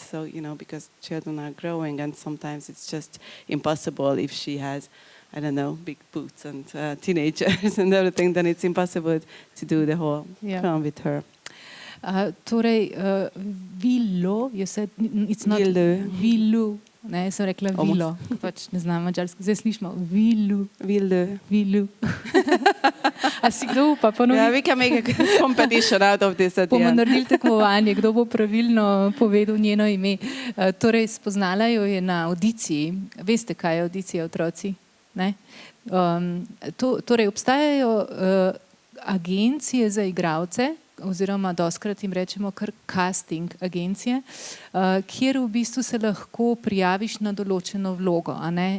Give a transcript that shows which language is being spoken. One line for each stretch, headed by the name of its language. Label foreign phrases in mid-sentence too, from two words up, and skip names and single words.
English: So, because children are growing and sometimes it's just impossible if she has, I don't know, big boots and teenagers and everything, then it's impossible to do the whole film with her.
Slovenian: Torej, Vilo,
English: you said, it's not Villu.
Slovenian: Ne, sem rekla Vilo, pač ne znam mađarsko. Zdaj slišimo Villu. A si kdo pa ponovno?
English: Yeah, we can make a competition out of this at the end.
Slovenian: Bomo naredili tekmovanje, kdo bo pravilno povedal njeno ime. Torej, spoznala jo je na audiciji. Veste, kaj je audicija, otroci? Ne? Torej, obstajajo agencije za igralce, oziroma doskrat jim rečemo kar casting agencije, kjer v bistvu se lahko prijaviš na določeno vlogo, a ne?